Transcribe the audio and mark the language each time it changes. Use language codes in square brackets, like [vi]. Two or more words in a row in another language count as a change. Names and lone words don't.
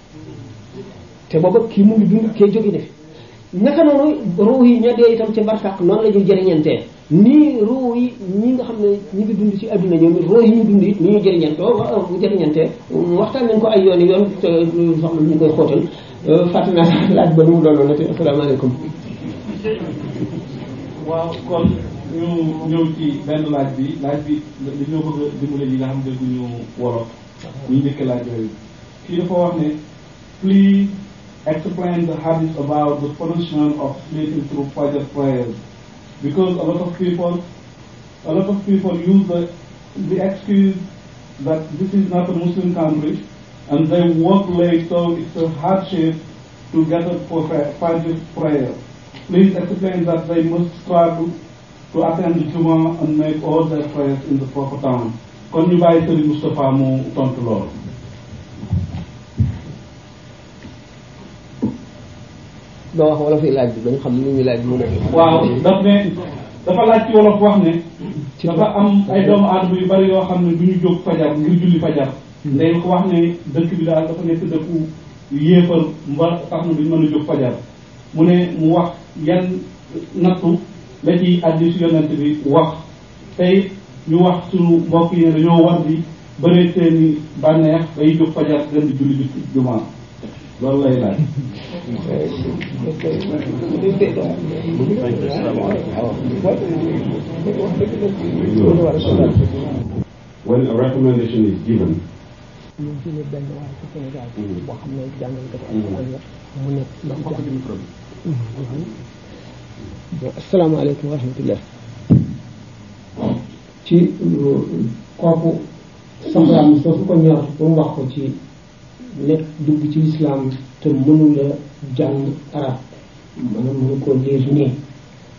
[wo] te booba kii mu ngi dund kee jóge def naka noonu ruux yi ña dee itam ci barsàq noonu la ñuy jëriñantee nii ruux yi ñi nga xam ne ñi ngi dund ci adduna ñoom ruux yi ñu dund it ni ñuy jëriñantee waxtaan nañ ko ay yoon te soxla ñu koy xóotal fàtte naa sax laaj ba nu mu doonoon na te asalaamaaleykum. waaw kon ñu ñëw ci benn laaj bi dañoo bëgg a dimbale ñi nga xam ne dégguñu wolof ñu njëkk laaj yooyu kii dafa wax ne [en] please explain the hadith about the punishment of sleeping through Fajr prayers, because a lot of people use the excuse that this is not a Muslim country and they work late, so it's a hardship to get up for Fajr prayer. Please explain that they must struggle to attend the Jummah and make all their prayers in the proper time. [wo] Kon ñu bàyyi Serigne Moustapha mu tontu lool. doo wax wala fi laaj bi dañu xam ni ñuy laaj mu ne. waaw dafa laaj ci wolof wax ne. dafa am ay doomu aadama yu bari yoo xam ne du ñu jóg fajar ngir julli fajar. day ko wax ne dëkk bi daal dafa nekk dëkku yéefar mba tax na duñ mën a jóg fajar mu ne mu wax yan nattu la ci addi si yonent bi wax tey ñu wax suñu mbokk yi ne dañoo war di bëre seeni bànneex bay jóg fajar dem di julli jumaa loolu lay laaj. [en] When a recommendation is given, [ar] السلام عليكم ورحمة الله [wo] ci kooku soxlaam soosu ko ñor ba mu wax ko ci nekk dugg ci lislaam te mënula jàng arab maanaam mënu ko liir nii